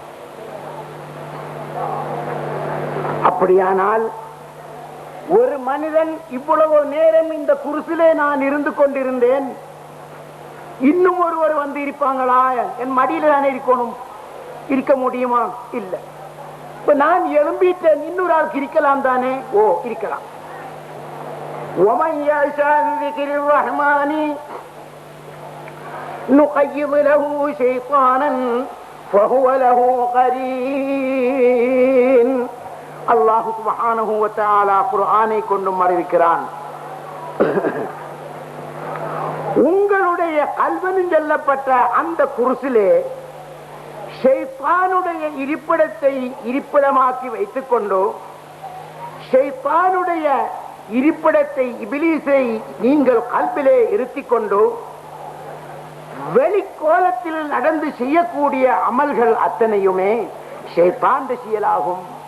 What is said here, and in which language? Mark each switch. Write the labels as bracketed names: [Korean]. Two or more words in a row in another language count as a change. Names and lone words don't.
[Tamil] அப்படியானால் ஒரு மனிதன் இவ்வளவு நேரம் இந்த குருசிலே நான் இருந்து கொண்டிருந்தேன், இன்னும் ஒருவர் வந்து இருப்பாங்களா? என் மடியில தானே இருக்கணும், இருக்க முடியுமா? இல்லை. இப்ப நான் எழும்பிட்டேன், இன்னொரு ஆளுக்கு இருக்கலாம் தானே? ஓ, இருக்கலாம். [Arabic] نقيض له شيطانا فهو له قرين. الله سبحانه وتعالى [Tamil] குர்ஆனை கொண்டு அறிவிக்கிறான், உங்களுடைய கல்வனில் சொல்லப்பட்ட அந்த குர்சிலே ஷைத்தானுடைய இருப்பிடத்தை இருப்பிடமாக்கி வைத்துக் கொண்டு, ஷைத்தானுடைய இருப்பிடத்தை இபிலீஸை நீங்கள் கல்விலே இருத்திக் கொண்டு வெளிக்கோலத்தில் நடந்து செய்யக்கூடிய அமல்கள் அத்தனையுமே ஷைத்தான் செயலாகும்.